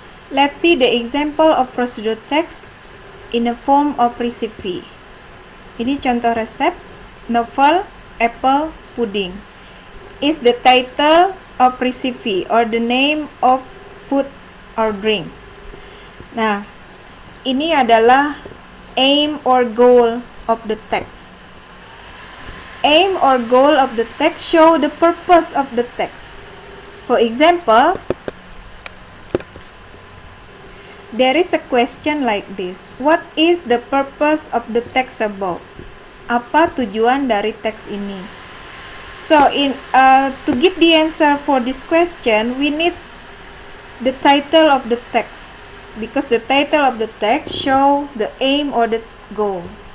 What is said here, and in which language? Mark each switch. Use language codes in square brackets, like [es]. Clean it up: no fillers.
[en] Let's see the example of procedure text in a form of recipe. [id] Ini contoh resep, novel, apple, pudding. [en] Is the title of recipe or the name of food or drink. [id] Nah, ini adalah [en] aim or goal of the text. Aim or goal of the text show the purpose of the text. For example, there is a question like this. What is the purpose of the text above? [id] Apa tujuan dari teks ini? [en] So, to give the answer for this question, we need the title of the text, because the title of the text show the aim or the goal.